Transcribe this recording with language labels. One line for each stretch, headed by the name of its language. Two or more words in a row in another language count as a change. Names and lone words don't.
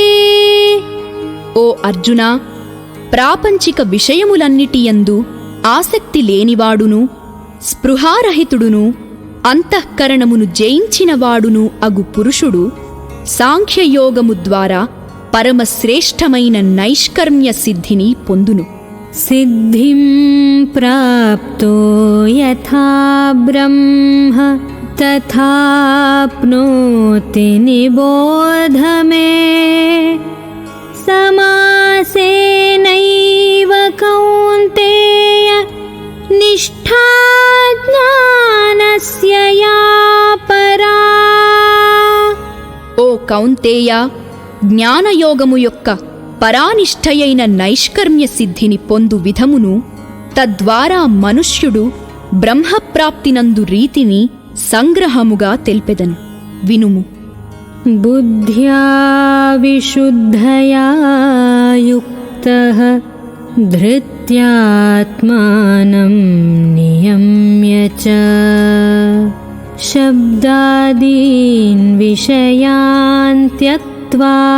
Telugu: ఓ అర్జునా, ప్రాపంచిక విషయములన్నిటియందు ఆసక్తి లేనివాడును, స్పృహారహితుడును, అంతఃకరణమును జయించినవాడును అగు పురుషుడు సాంఖ్యయోగము ద్వారా పరమశ్రేష్టమైన నైష్కర్మ్య సిద్ధిని పొందును.
Sanskrit: सिद्धिं प्राप्तो यथा ब्रह्म तथाप्नोति निबोध मे। समासेनैव कौन्तेय निष्ठा ज्ञानस्य या परा।
Telugu: ఓ కౌంతేయ, జ్ఞానయోగము యొక్క పరానిష్టయైన నైష్కర్మ్య సిద్ధిని పొందు విధమును, తద్వారా మనుష్యుడు బ్రహ్మప్రాప్తినందు రీతిని సంగ్రహముగా తెలిపెదను. వినుము.
Sanskrit: बुद्ध्या विशुद्धया युक्तः धृत्यात्मानं नियम्य च शब्दादीन् विषयान् त्यक्त्वा